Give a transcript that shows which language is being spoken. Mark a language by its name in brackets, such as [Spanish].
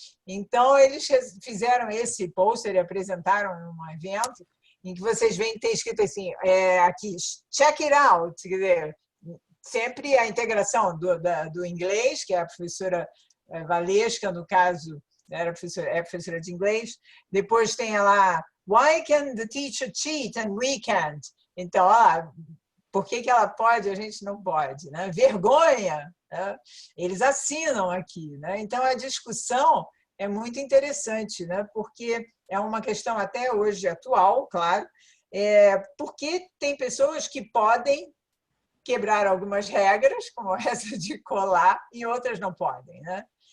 [Portuguese] Então, eles fizeram esse pôster e apresentaram num evento em que vocês veem, tem escrito assim, aqui, [English] check it out, [Portuguese] quer dizer, sempre a integração do inglês, que é a professora Valesca, no caso, é professora de inglês. [English] Depois tem lá, why can the teacher cheat and we can't? [Portuguese] Então, por que ela pode e a gente não pode? Né? Vergonha! Né? Eles assinam aqui. Né? Então, a discussão é muito interessante, né? Porque é uma questão até hoje atual, claro, porque tem pessoas que podem quebrar algumas regras, como essa de colar, e outras não podem. Né?